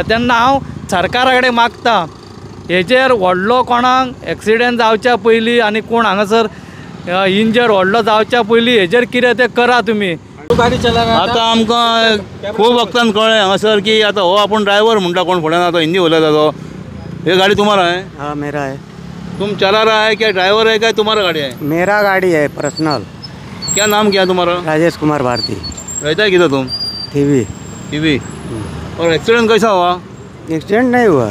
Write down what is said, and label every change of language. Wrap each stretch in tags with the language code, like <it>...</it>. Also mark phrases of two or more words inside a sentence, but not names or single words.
<kok>तेन्ना हांव सरकारा कडेन मागतां हेजेर व्हडलो कोणाक एक्सिडेंट जावच्या पयलीं आनी कोण हांगासर इंजर व्हडलो जावच्या पयलीं हेजेर कितें तें करा तुमी.</kok> <hi>गाडी चलाना.</hi> <kok>आतां आमकां खूब वक्तान कळ्ळें हांगासर की आतां हो आपूण ड्रायव्हर म्हणटा कोण फुड्यान आतां हिंदी उलयता तो.</kok> <hi>ये गाड़ी तुम्हारा है? हाँ मेरा है। तुम चला रहा है क्या, ड्राइवर है क्या, तुम्हारा गाड़ी है? मेरा गाड़ी है पर्सनल। क्या नाम क्या है तुम्हारा? राजेश कुमार भारती। रहता है किधर तुम? टीवी। टीवी। और एक्सीडेंट कैसा हुआ? एक्सीडेंट नहीं हुआ।</hi>